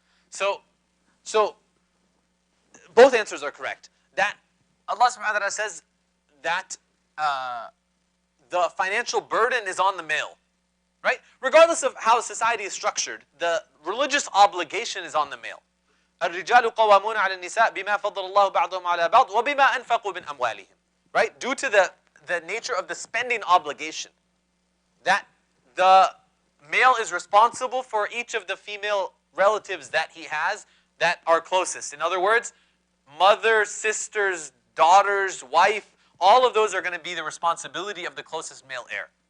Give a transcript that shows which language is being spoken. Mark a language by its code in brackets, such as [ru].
[en] So both answers are correct. That Allah subhanahu wa ta'ala says that the financial burden is on the male. Right? Regardless of how society is structured, the religious obligation is on the male. [ar] الرجال قوامون على النساء بما فضل الله بعضهم على بعض وبما أنفقوا من أموالهم. [en] Right? Due to the nature of the spending obligation, that the male is responsible for each of the female relatives that he has that are closest. In other words, mother, sisters, daughters, wife, all of those are going to be the responsibility of the closest male heir.